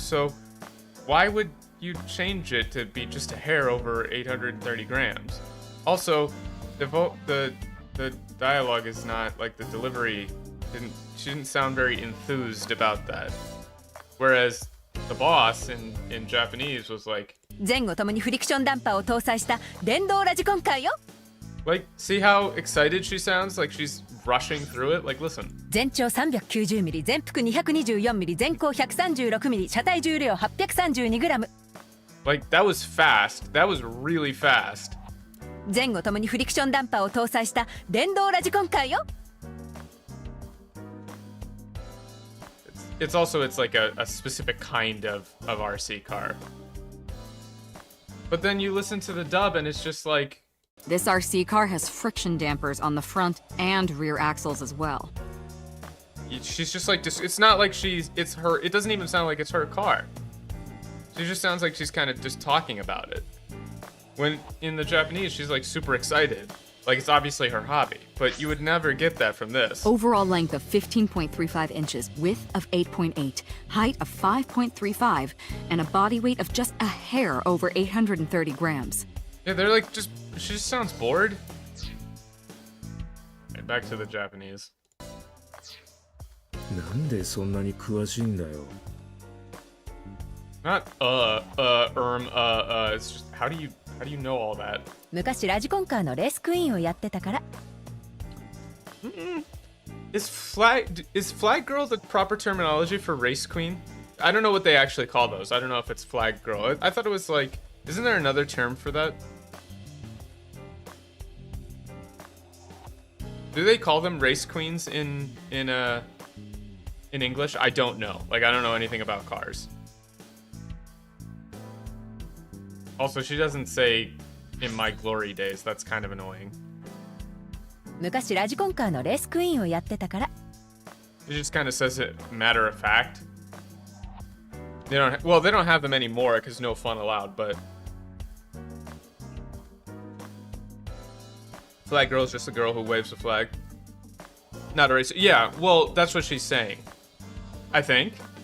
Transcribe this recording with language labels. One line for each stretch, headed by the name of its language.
English: So why would you change it to be just a hair over 830 grams? Also, the dialogue is not, like, the delivery she didn't sound very enthused about that. Whereas the boss in Japanese was like,
Japanese: 前後ともにフリクションダンパーを搭載した電動ラジコンカーよ。
English: like, see how excited she sounds? Like she's rushing through it? Like, listen.
Japanese: 全長 390mm 全幅 224mm 全高 136mm 車体重量 832g。
English: Like, that was fast. That was really fast.
Japanese: 前後ともにフリクションダンパーを搭載した電動ラジコンカーよ。
English: It's also, it's like a specific kind of RC car. But then you listen to the dub and it's just like... This RC car has friction dampers on the front and rear axles as well. She's just like, it's not like it's her, it doesn't even sound like it's her car. She just sounds like she's kind of just talking about it. When in the Japanese, she's like super excited. Like, it's obviously her hobby, but you would never get that from this. Overall length of 15.35 inches, width of 8.8, height of 5.35, and a body weight of just a hair over 830 grams. Yeah, they're like, she just sounds bored. Okay, back to the Japanese.
Japanese: なんでそんなに詳しいんだよ。
English: Not, it's just, how do you know all that?
Japanese: 昔ラジコンカーのレースクイーンをやってたから。
English: Is flag girl the proper terminology for race queen? I don't know what they actually call those. I don't know if it's flag girl. I thought it was like, isn't there another term for that? Do they call them race queens in English? I don't know. Like, I don't know anything about cars. Also, she doesn't say in my glory days. That's kind of annoying.
Japanese: 昔ラジコンカーのレースクイーンをやってたから。
English: It just kind of says it matter of fact. They don't have them anymore because no fun allowed, but flag girl is just a girl who waves a flag. Not a racer. Yeah, well, that's what she's saying. I think.